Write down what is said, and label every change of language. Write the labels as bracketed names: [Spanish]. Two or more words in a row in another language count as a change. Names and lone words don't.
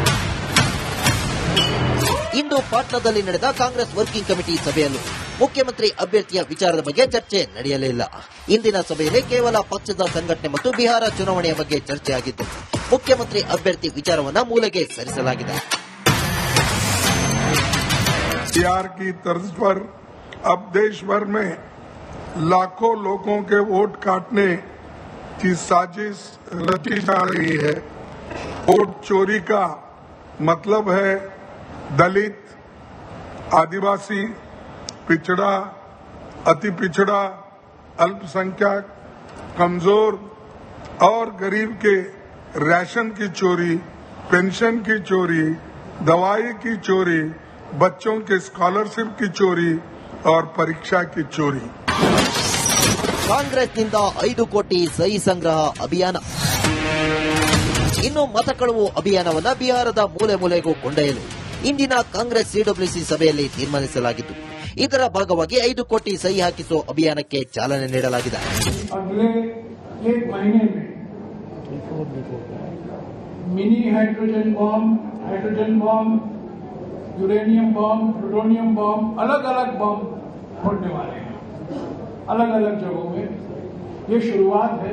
[Kannada] ಇಂದು ಪಾಟ್ನಾದಲ್ಲಿ ನಡೆದ ಕಾಂಗ್ರೆಸ್ ವರ್ಕಿಂಗ್ ಕಮಿಟಿ ಸಭೆಯಲ್ಲೂ ಮುಖ್ಯಮಂತ್ರಿ ಅಭ್ಯರ್ಥಿಯ ವಿಚಾರದ ಬಗ್ಗೆ ಚರ್ಚೆ ನಡೆಯಲಿಲ್ಲ. ಇಂದಿನ ಸಭೆಯಲ್ಲಿ ಕೇವಲ ಪಕ್ಷದ ಸಂಘಟನೆ ಮತ್ತು ಬಿಹಾರ ಚುನಾವಣೆಯ ಬಗ್ಗೆ ಚರ್ಚೆಯಾಗಿದ್ದು, ಮುಖ್ಯಮಂತ್ರಿ ಅಭ್ಯರ್ಥಿ ವಿಚಾರವನ್ನ ಮೂಲೆಗೆ ಸರಿಸಲಾಗಿದೆ. [Hindi] बिहार की तर्ज पर अब देश भर में लाखों लोगों के वोट काटने की साजिश रची जा रही है। वोट चोरी का मतलब है दलित, आदिवासी, पिछड़ा, अति पिछड़ा, अल्पसंख्यक, कमजोर और गरीब के राशन की चोरी, पेंशन की चोरी, दवाई की चोरी, बच्चों के स्कॉलरशिप की चोरी और परीक्षा की चोरी। [Kannada] ಕಾಂಗ್ರೆಸ್ನಿಂದ 5 ಕೋಟಿ ಸಹಿ ಸಂಗ್ರಹ ಅಭಿಯಾನ. ಇನ್ನು ಮತ ಕಳುವು ಅಭಿಯಾನವನ್ನ ಬಿಹಾರದ ಮೂಲೆ ಮೂಲೆಗೂ ಕೊಂಡೊಯ್ಯಲು ಇಂದಿನ ಕಾಂಗ್ರೆಸ್ ಸಿಡಬ್ಲ್ಯೂಸಿ ಸಭೆಯಲ್ಲಿ ತೀರ್ಮಾನಿಸಲಾಗಿದ್ದು, ಇದರ ಭಾಗವಾಗಿ 5 ಕೋಟಿ ಸಹಿ ಹಾಕಿಸುವ ಅಭಿಯಾನಕ್ಕೆ ಚಾಲನೆ ನೀಡಲಾಗಿದೆ. [English] mini hydrogen bomb, uranium bomb, plutonium bomb, [Hindi] अलग अलग बॉम्ब फोड़ने वाले हैं अलग अलग जगहों में। ये शुरुआत है।